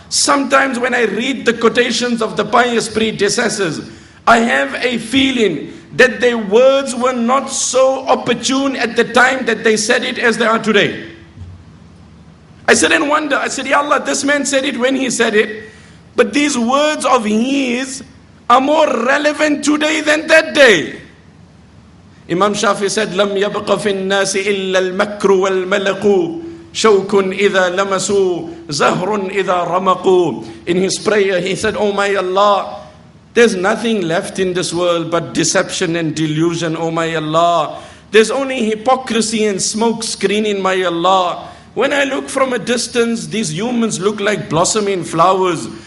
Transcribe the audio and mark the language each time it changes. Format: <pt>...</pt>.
<en>Sometimes when I read the quotations of the pious predecessors, I have a feeling that their words were not so opportune at the time that they said it as they are today. I said and wonder, I said, Ya Allah, this man said it when he said it, but these words of his are more relevant today than that day. Imam Shafi said,</en> <ar>لَمْ يَبْقَ فِي النَّاسِ إِلَّا الْمَكْرُ وَالْمَلَقُ شَوْكٌ إِذَا لَمَسُوا زَهْرٌ إِذَا رَمَقُوا.</ar> <en>In his prayer he said, Oh my Allah, there's nothing left in this world but deception and delusion, oh my Allah. There's only hypocrisy and smoke screening, my Allah. When I look from a distance, these humans look like blossoming flowers.</en>